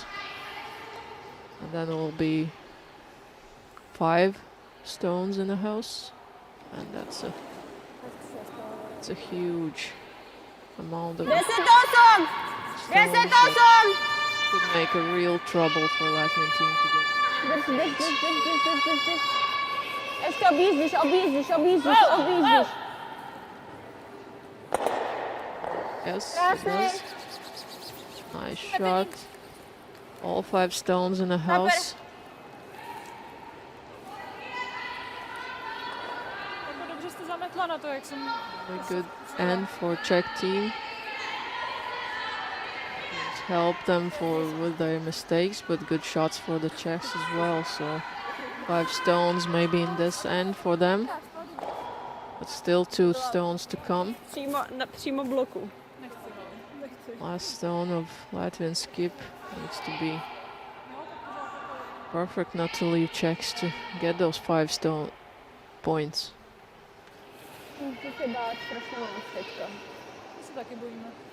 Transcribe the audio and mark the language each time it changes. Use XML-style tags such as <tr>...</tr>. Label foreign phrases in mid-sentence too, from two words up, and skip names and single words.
<en>And then it will be 5 stones in the house, and that's a huge amount of 10-8! stones 10-8! that could make a real trouble for Latvian team to get.</en> <lv>Es tev obīzdīšu.</lv> <en>Yes, it was. Nice shot. All 5 stones in the house.</en> <cs>Jako dobře jste zametla na to, jak jsem...</cs> <en>Very good end for Czech team. Help them with their mistakes, but good shots for the Czechs as well. So 5 stones maybe in this end for them, but still 2 stones to come.</en> <cs>Přímo bloku.</cs> <en>Last stone of Latvian skip needs to be perfect not to leave Czechs to get those 5 stone points.</en> <cs>To se bát strašně moc teďka. To se taky bojíme.</cs>